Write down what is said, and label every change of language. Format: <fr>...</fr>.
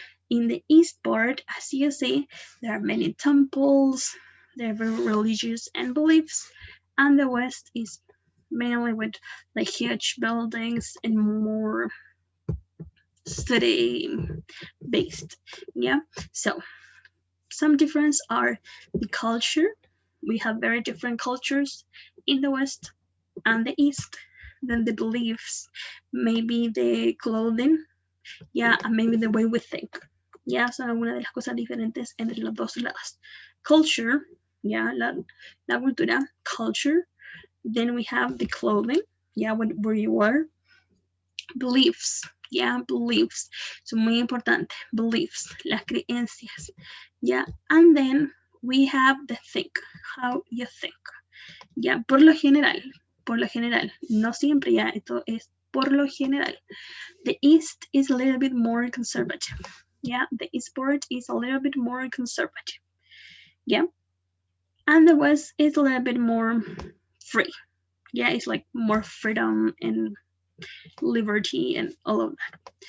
<en>In the East part, as you see, there are many temples, they're very religious and beliefs, and the West is mainly with like huge buildings and more city based. Yeah, so some difference are the culture, we have very different cultures in the West and the East. Then the beliefs, maybe the clothing, and maybe the way we think.</en> <es>Son algunas de las cosas diferentes entre los dos lados.</es> <en>Culture,</en> <es>la cultura,</es> <en>culture. Then we have the clothing, where you are. Beliefs, beliefs.</en> <es>Son muy importantes.</es> <en>Beliefs,</en> <es>las creencias.</es> <en>And then we have the think, how you think.</en> <es>Por lo general, no siempre, esto es por lo general.</es> <en>The East is a little bit more conservative. The East part is a little bit more conservative. And the West is a little bit more free. It's like more freedom and liberty and all of that.</en>